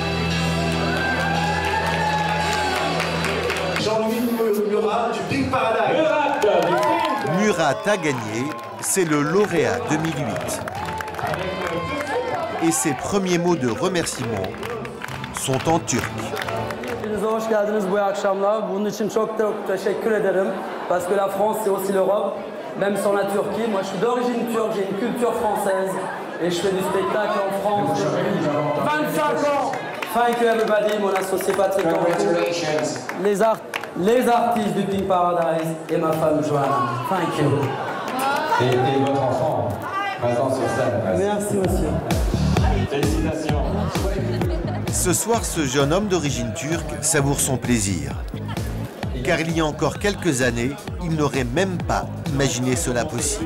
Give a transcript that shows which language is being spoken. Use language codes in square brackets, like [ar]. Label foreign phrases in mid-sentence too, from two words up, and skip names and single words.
[fr] Jean-Louis Murat du Pink Paradise. Murat a gagné, c'est le lauréat 2008. Et ses premiers mots de remerciement sont en turc. [tr] Hoş geldiniz bu akşamlar. Bunun için çok teşekkür ederim. [fr] Parce que la France, c'est aussi l'Europe, même sans la Turquie. Moi, je suis d'origine turque, j'ai une culture française. Et je fais du spectacle en France depuis 25 ans. [en] Thank you everybody, [fr] mon associé Patrick. Les artistes du Pink Paradise et ma femme Joanna. [en] Thank you. [fr] Et votre enfant, maintenant sur scène. Merci, monsieur. Félicitations. Ce soir, ce jeune homme d'origine turque savoure son plaisir. Car il y a encore quelques années, il n'aurait même pas imaginé cela possible.